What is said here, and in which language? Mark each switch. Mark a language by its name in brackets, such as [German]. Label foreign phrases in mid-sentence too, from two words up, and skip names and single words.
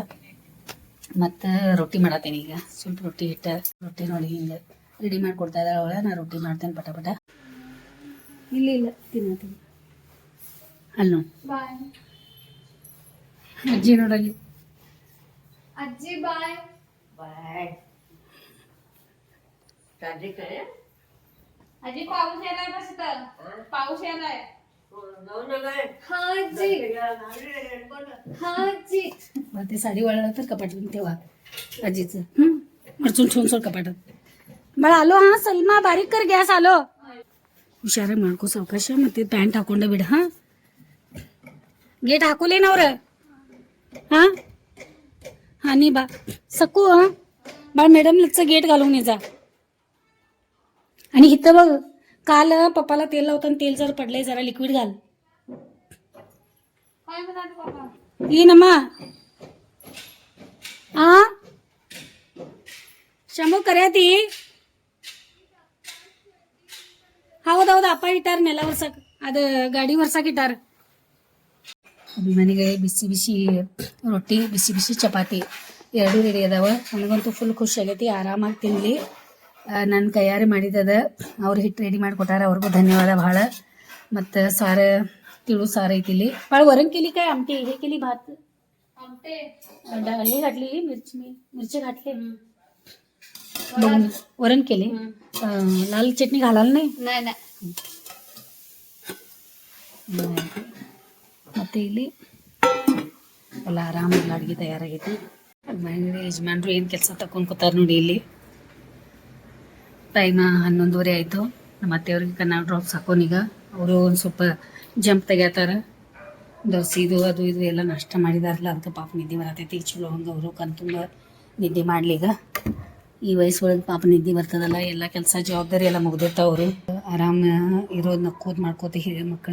[Kannada] ಮತ್ತು ರೊಟ್ಟಿ ಮಾಡತ್ತೇನೆ ಈಗ. ಸ್ವಲ್ಪ ರೊಟ್ಟಿ ನೋಡಿ ಹಿಂಗೆ ರೆಡಿ ಮಾಡಿಕೊಡ್ತಾ ಇದ್ದಾಳೆ ಅವಳ. ನಾನು ರೊಟ್ಟಿ ಮಾಡ್ತೇನೆ ಪಟ. ಇಲ್ಲ ತಿನ್ನತೀನಿ. ಅಲ್ಲೋ ಅಜ್ಜಿ ನೋಡಲ್ಲಿ. ಅಜ್ಜಿ ಬಾಯ್ बाय. [Marathi] आजी पाऊस यायलाय बस इथं. पाऊस यायलाय. हा आजी. हा आजी. ते साडी वळलं तर कपाटात तेव्हा आजीचं मरचून ठेवून सोड कपाटात. बळ आलो. हा सलमा बारीक कर गॅस आलो. [Kannada] ಹುಷಾರ ಮಾಡ್ಕೋ ಸಾವಕಾಶ. ಮತ್ತೆ ಪ್ಯಾಂಟ್ ಹಾಕೊಂಡ ಬಿಡ. ಹಾ ಗೇಟ್ ಹಾಕೋಲೇನವ್ರ. [Marathi] हा हा नी बा सकू. हा बा मॅडम लच गेट घालून ये जा. आणि इथं बघ, काल पप्पाला तेल लावताना तेल जर पडलंय, जरा लिक्विड घाल. काय म्हणाले बाबा? ये नमा. हा ಶಂಭು ಕರ್ಯಾತಿ. [Kannada] ಹೌದೌದು, ಅಪ್ಪ ಇಟ್ಟಾರ ನೆಲ ವರ್ಸಕ್. ಅದು ಗಾಡಿ ವರ್ಸಕ್ ಇಟ್ಟಾರ. ಅಭಿಮಾನಿಗಳೇ, ಬಿಸಿ ಬಿಸಿ ರೊಟ್ಟಿ, ಬಿಸಿ ಬಿಸಿ ಚಪಾತಿ ಎರಡೂ ರೆಡಿ ಅದಾವ. ನನಗಂತೂ ಫುಲ್ ಖುಷಿ ಆಗೈತಿ. ಆರಾಮಾಗಿ ತಿನ್ನಲಿ. ನನ್ನ ಕೈಯಾರೆ ಮಾಡಿದ್ದದ. ಅವ್ರು ಹಿಟ್ಟು ರೆಡಿ ಮಾಡಿಕೊಟ್ಟಾರ. ಅವ್ರಿಗೂ ಧನ್ಯವಾದ ಭಾಳ. ಮತ್ತು ಸಾರು, ತಿಳು ಸಾರು ಐತಿ ಇಲ್ಲಿ. [Marathi] ಭಾಳ वरण केली काय आमटी हे केली भात? हे घातली मिरची घातली वरण केली लाल चटणी घालाल नाही नाही [Kannada] ಮತ್ತೆ ಇಲ್ಲಿ ಎಲ್ಲ ಆರಾಮಾಗಿ ಅಡುಗೆ ತಯಾರಾಗೈತಿ ಮನೆಯಲ್ಲಿ ಯಜಮಾನ್ರು ಏನು ಕೆಲಸ ತಗೊಂಡು ಕೂತಾರ ನೋಡಿ ಇಲ್ಲಿ ಟೈಮ್ 11:30 ಆಯಿತು ನಮ್ಮ ಅತ್ತೆಯವ್ರಿಗೆ ಕನ್ನಡ ಡ್ರಾಪ್ಸ್ ಹಾಕೋನೀಗ ಅವರು ಒಂದು ಸ್ವಲ್ಪ ಜಂಪ್ ತೆಗ್ಯಾತಾರ ದೋಸೆ ಇದು ಅದು ಇದು ಎಲ್ಲ ನಾಷ್ಟ ಮಾಡಿದಾರಲ್ಲ ಅದಕ್ಕೆ ಪಾಪ ನಿದ್ದೆ ಬರತೈತಿ ಚಲೋ ಹಂಗೆ ಅವರು ಕಣ್ತುಂಬ ನಿದ್ದೆ ಮಾಡ್ಲೀಗ ಈ ವಯಸ್ಸೊಳಗೆ ಪಾಪ ನಿದ್ದೆ ಬರ್ತದಲ್ಲ ಎಲ್ಲ ಕೆಲಸ ಜವಾಬ್ದಾರಿ ಎಲ್ಲ ಮುಗ್ದಿರ್ತಾವ ಅವರು ಆರಾಮ ಇರೋದು ನಕ್ಕೋದು ಮಾಡ್ಕೋತ ಹಿರಿಯ ಮಕ್ಕಳ